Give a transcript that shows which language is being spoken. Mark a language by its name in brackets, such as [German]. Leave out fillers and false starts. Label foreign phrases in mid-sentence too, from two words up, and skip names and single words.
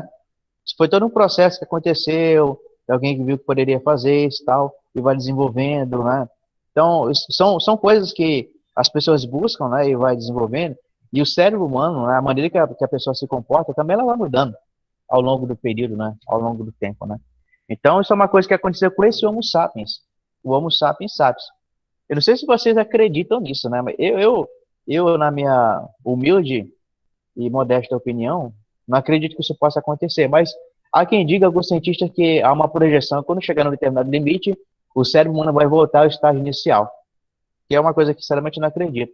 [Portuguese] Isso foi todo um processo que aconteceu, alguém que viu que poderia fazer isso e tal, e vai desenvolvendo, né? Então, são coisas que as pessoas buscam, né, e vai desenvolvendo, e o cérebro humano, né, a maneira que a pessoa se comporta, também ela vai mudando ao longo do período, né, ao longo do tempo, né? Então, isso é uma coisa que aconteceu com esse Homo sapiens, o Homo sapiens sapiens. Eu não sei se vocês acreditam nisso, né, mas eu na minha humilde e modesta opinião, não acredito que isso possa acontecer, mas há quem diga, alguns cientistas, que há uma projeção, quando chegar num determinado limite, o cérebro humano vai voltar ao estágio inicial, que é uma coisa que, sinceramente, eu não acredito.